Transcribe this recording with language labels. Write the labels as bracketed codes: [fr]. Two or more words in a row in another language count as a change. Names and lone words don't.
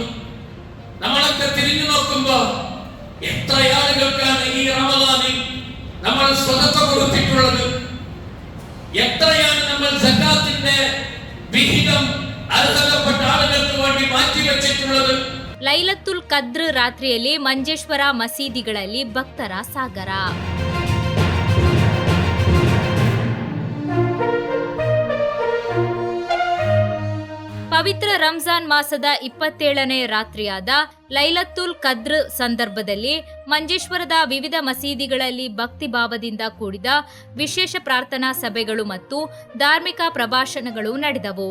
[ml] നമ്മളൊക്കെ തിരിഞ്ഞു നോക്കുമ്പോൾ എത്ര ആളുകൾക്കാണ് ഈ റമദാനിൽ നമ്മൾ സ്വതക്ക കൊടുത്തിട്ടുള്ളത്? എത്രയാണ് നമ്മൾ സക്കാത്തിന്റെ വിഹിതം അർഹതപ്പെട്ട ആളുകൾക്ക് വേണ്ടി മാറ്റിവെച്ചിട്ടുള്ളത്? [kn] ಲೈಲತ್ತುಲ್ ಕದ್ರ್ ರಾತ್ರಿಯಲ್ಲಿ ಮಂಜೇಶ್ವರ ಮಸೀದಿಗಳಲ್ಲಿ ಭಕ್ತರ ಸಾಗರ. ಪವಿತ್ರ ರಂಜಾನ್ ಮಾಸದ 27ನೇ ರಾತ್ರಿಯಾದ ಲೈಲತ್ತುಲ್ ಕದ್ರ್ ಸಂದರ್ಭದಲ್ಲಿ ಮಂಜೇಶ್ವರದ ವಿವಿಧ ಮಸೀದಿಗಳಲ್ಲಿ ಭಕ್ತಿ ಭಾವದಿಂದ ಕೂಡಿದ ವಿಶೇಷ ಪ್ರಾರ್ಥನಾ ಸಭೆಗಳು ಮತ್ತು ಧಾರ್ಮಿಕ ಪ್ರಭಾಷಣಗಳು ನಡೆದವು.